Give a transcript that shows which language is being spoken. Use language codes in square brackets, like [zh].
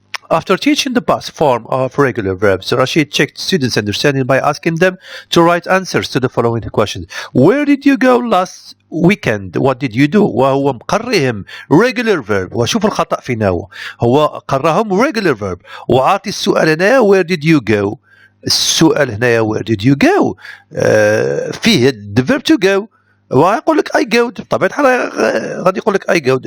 [en] After teaching the past form of regular verbs, Rashid checked students' understanding by asking them to write answers to the following questions. Where did you go last weekend? What did you do? [ar] وهو مقريهم [en] regular verb. [ar] وشوف الخطأ فينا هو قراهم regular verb وعاطي السؤال هنا [en] where did you go. [ar] السؤال هنا [en] where did you go [ar] فيه [en] the verb to go [ar] ويقول لك [en] I go. [ar] بطبيعة الحال غادي يقول لك [en] I go.